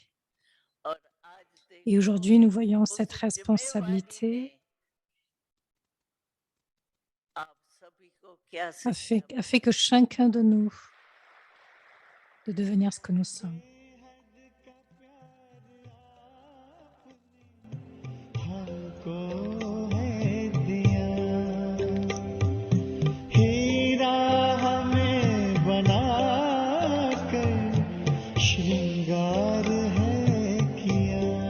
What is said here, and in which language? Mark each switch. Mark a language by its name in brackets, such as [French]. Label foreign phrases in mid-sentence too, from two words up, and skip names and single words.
[Hindi] और आज [French] Et [Hindi] देखो [French] aujourd'hui, nous voyons [Hindi] उस [French] cette [Hindi] जिम्मेवारी [French] responsabilité [Hindi] ने आप सभी को क्या [French] a [Hindi] शिक्षा [French] fait que [Hindi] बनाई [French] chacun de nous de devenir ce que nous sommes. [Hindi] हमको है दिया हीरा हमें बना कर श्रृंगार है किया